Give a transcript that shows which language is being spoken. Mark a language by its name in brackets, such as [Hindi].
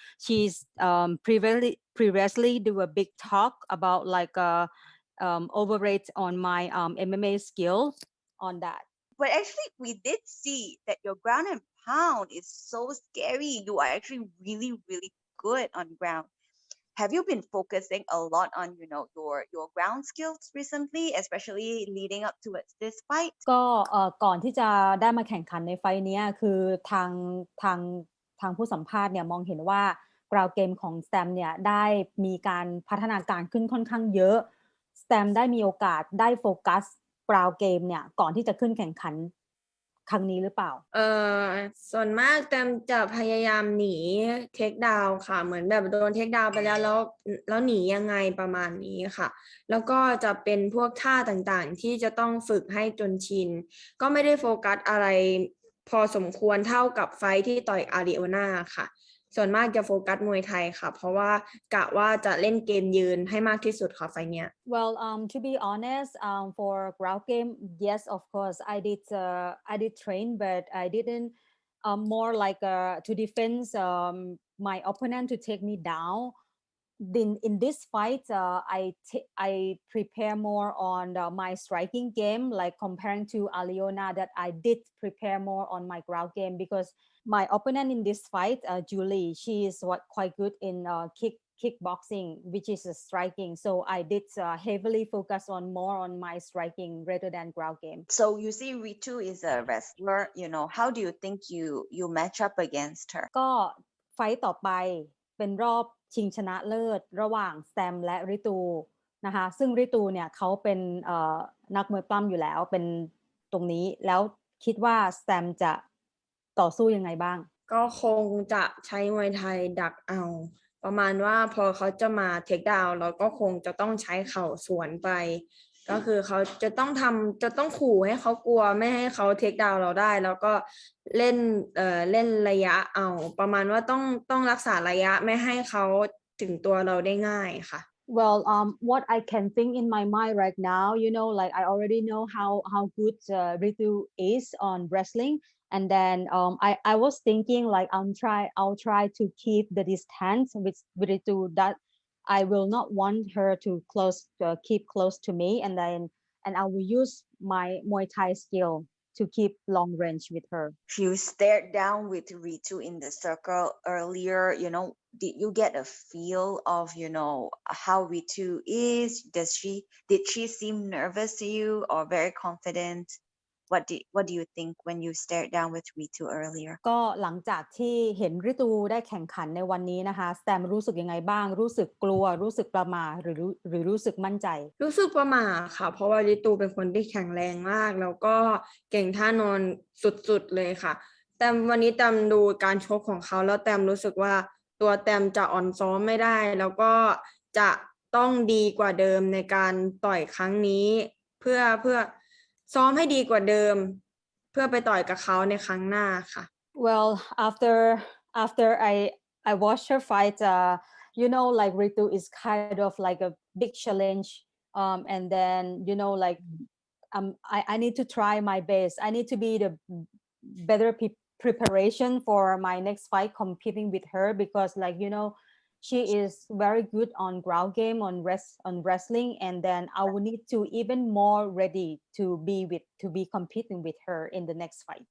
[English] She's previously do a big talk about like overrate on my MMA skill on that. But actually, we did see that your ground and pound is so scary. You are actually really, really good on ground. Have you been focusing a lot on, your ground skills recently, especially leading up towards this fight? [Thai] ก็ก่อนที่จะได้มาแข่งขันในไฟล์นี้คือทางผู้สัมภาษณ์เนี่ยมองเห็นว่ากราวเกมของสแตมเนี่ยได้มีการพัฒนาการขึ้นค่อนข้างเยอะสแตมได้มีโอกาสได้โฟกัสกราวเกมเนี่ยก่อนที่จะขึ้นแข่งขันครั้งนี้หรือเปล่า ส่วนมากแตมจะพยายามหนีเทคดาวน์ค่ะเหมือนแบบโดนเทคดาวน์ไปแล้วหนียังไงประมาณนี้ค่ะแล้วก็จะเป็นพวกท่าต่างๆที่จะต้องฝึกให้จนชินก็ไม่ได้โฟกัสอะไรพอสมควรเท่ากับไฟที่ต่อยอาริโอนาค่ะส่วนมากจะโฟกัสมวยไทยค่ะเพราะว่ากะว่าจะเล่นเกมยืนให้มากที่สุดค่ะไฟเนี้ย [English] Well, to be honest, for ground game, yes, of course, I did train, but I didn't more like to defend my opponent to take me down. In this fight, I prepare more on my striking game, like comparing to Aliona, that I did prepare more on my ground game because my opponent in this fight, Julie, she is quite good in kickboxing, which is striking. So I did heavily focus on more on my striking rather than ground game. So you see, Ritu is a wrestler. How do you think you match up against her? [Thai] ก็ไฟต์ต่อไปเป็นรอบชิงชนะเลิศระหว่างสแตมและริตูนะคะซึ่งริตูเนี่ยเขาเป็นนักมวยปล้ำอยู่แล้วเป็นตรงนี้แล้วคิดว่าสแตมจะต่อสู้ยังไงบ้าง ก็คงจะใช้มวยไทยดักเอาประมาณว่าพอเขาจะมาเทคดาวน์เราก็คงจะต้องใช้เข่าสวนไปก็คือเขาจะต้องขู่ให้เขากลัวไม่ให้เขาเทคดาวน์เราได้แล้วก็เล่นระยะเอาประมาณว่าต้องรักษาระยะไม่ให้เขาถึงตัวเราได้ง่ายค่ะ [English] Well, what I can think in my mind right now, like I already know how good Ritu is on wrestling, and then I was thinking like I'll try to keep the distance with Ritu. That I will not want her to keep close to me, and I will use my Muay Thai skill to keep long range with her. You stared down with Ritu in the circle earlier, did you get a feel of, how Ritu is? Did she seem nervous to you or very confident? What do you think when you stared down with Ritu earlier? [Thai] ก็หลังจากที่เห็นริตูได้แข่งขันในวันนี้นะคะแซมรู้สึกยังไงบ้างรู้สึกกลัวรู้สึกประหม่าหรือรู้สึกมั่นใจ รู้สึกประหม่าค่ะเพราะว่าลิตูเป็นคนที่แข็งแรงมากแล้วก็เก่งท่านอนสุดๆเลยค่ะแต่วันนี้แตมดูการชกของเขาแล้วแตมรู้สึกว่าตัวแตมจะอ่อนซ้อมไม่ได้แล้วก็จะต้องดีกว่าเดิมในการต่อยครั้งนี้เพื่อซ้อมให้ดีกว่าเดิมเพื่อไปต่อยกับเขาในครั้งหน้าค่ะ [English] Well, after I watched her fight, like Ritu is kind of like a big challenge, and then like I need to try my best. I need to be the better preparation for my next fight competing with her because she is very good on ground game on wrestling, and then I will need to even more ready to be competing with her in the next fight.